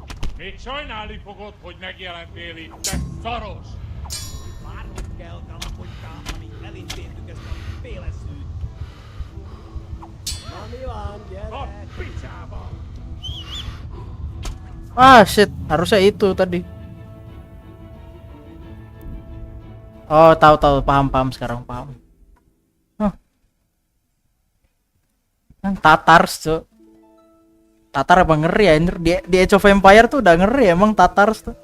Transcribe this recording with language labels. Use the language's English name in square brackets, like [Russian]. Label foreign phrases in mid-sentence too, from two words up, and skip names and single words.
[Hungarian] Még sajnálni fogod, hogy megjelentél itt, te szaros! Várnunk kell, kalapotykám, amíg elintézzük ezt a féleszűt. Na mi van, gyere! A picsába! [English] Ah shit, [Indonesian] harusnya itu tadi. Oh, tahu paham sekarang paham. Tatars tuh. Tatar emang ngeri ya, di Age of Empire tuh udah ngeri emang Tatars tuh.